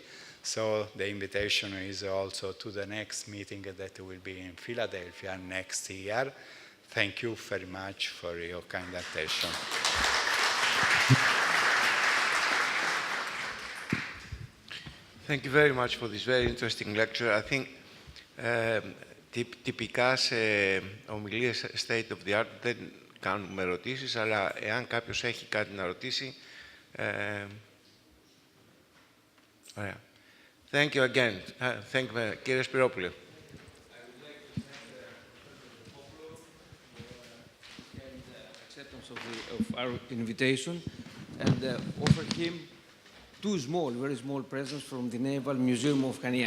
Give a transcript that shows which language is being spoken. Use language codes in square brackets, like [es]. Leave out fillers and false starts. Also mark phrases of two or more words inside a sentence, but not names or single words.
[en] So the invitation is also to the next meeting that will be in Philadelphia next year. Thank you very much for your kind attention. Thank you very much for this very interesting lecture. I think [el] τυπικά σε ομιλίες [en] state of the art [el] δεν κάνουμε ερωτήσεις, αλλά εάν κάποιος έχει κάτι να ρωτήσει, ωραία. [en] Thank you again. Thank you, [el] κύριε Σπυρόπουλε. [en] Acceptance of our invitation, and offer him two small, very small presents from the Naval Museum of Chania.